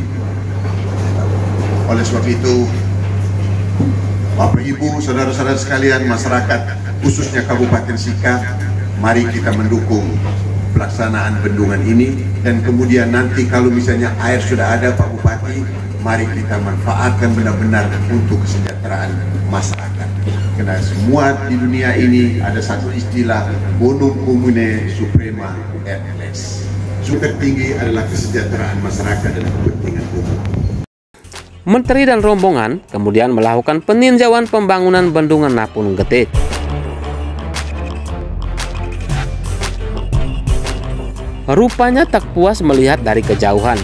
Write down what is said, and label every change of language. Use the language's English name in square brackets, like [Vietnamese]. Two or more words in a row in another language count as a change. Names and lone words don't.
[Indonesian] Oleh sebab itu, Bapak Ibu, saudara-saudara sekalian, masyarakat khususnya Kabupaten Sika, mari kita mendukung pelaksanaan bendungan ini. Dan kemudian nanti kalau misalnya air sudah ada, Pak Bupati, mari kita manfaatkan benar-benar untuk kesejahteraan masyarakat. Karena semua di dunia ini ada satu istilah [Latin] bonum commune suprema et lex. [Indonesian] Super tinggi adalah kesejahteraan masyarakat dan kepentingan umum. Menteri dan rombongan kemudian melakukan peninjauan pembangunan bendungan Napung Gede. Rupanya tak puas melihat dari kejauhan.